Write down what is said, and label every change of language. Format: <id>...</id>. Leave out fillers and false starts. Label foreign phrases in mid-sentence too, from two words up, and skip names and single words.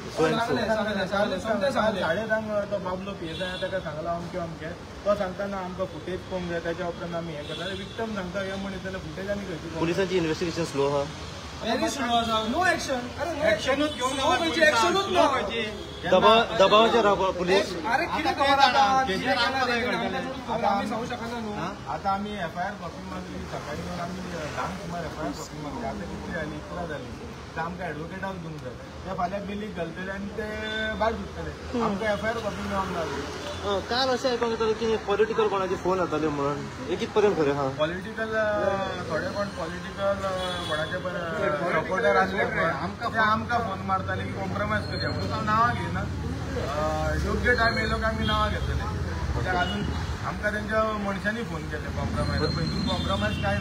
<kok>10:30 तो बाबलो PSI ताका सांगला अमकें तो सांगताना आमकां फुटेज पळोवंक जाय त्याच्या उपरांत आमी हें करता विक्टम सांगता हे म्हणत जाल्यार फुटेज आनी खंयची पुलिसांची</kok> <en>investigation slow</en> <kok>आहा</kok> <en>very slow</en> <kok>आसा</kok> <en>no action</en> <kok>अरे एक्शनूच घेवंक ना म्हणजे एक्शनूच ना दबावाचेर रावपा पुलीस अरे किती आम्ही सांगू शकना न्हू आता आम्ही</kok> <en>FIR copy</en> <kok>मागली सकाळी येऊन आम्ही 10 सुमार</kok> <en>FIR copy</en> <kok>मागली आता किती झाली 11 झाली तर आमकां एडवोकेटाक दिवंक जाय ते फाल्यां बिलीक घालतले आनी ते भायर सुट्टले आमकां</kok> <en>FIR copy</en> <kok>मेळोंक ना काल अशें आयकोंक येतालें की पॉलिटिकल कोणाचे फोन येताले म्हणून हे कित पर्यंत खरें हा पॉलिटिकल थोडे कोण पॉलिटिकल कोणाचे सपोर्टर आसले पळय ते आमकां फोन मारताले की कॉम्प्रमायज करया म्हणून हांव नांवां घेयना योग्य टायम येयलो की आमी नांवां घेतले कित्याक अजून आमकां तेंच्या मनशांनी फोन केले कॉम्प्रमायज पयलीं कॉम्प्रमायज काय</kok>